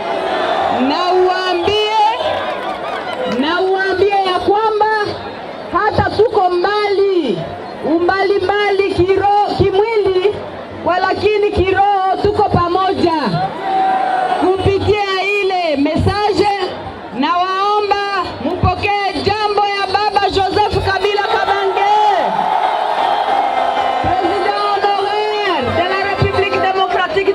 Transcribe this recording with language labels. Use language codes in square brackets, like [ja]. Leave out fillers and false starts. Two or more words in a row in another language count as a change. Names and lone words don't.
[sw] Na uambie ya kwamba hata tuko mbali kimwili, walakini kiroho tuko pamoja. Kupitia ile message na waomba mpokee jambo ya Baba Joseph Kabila Kabange, [fr] Président honoraire de la République démocratique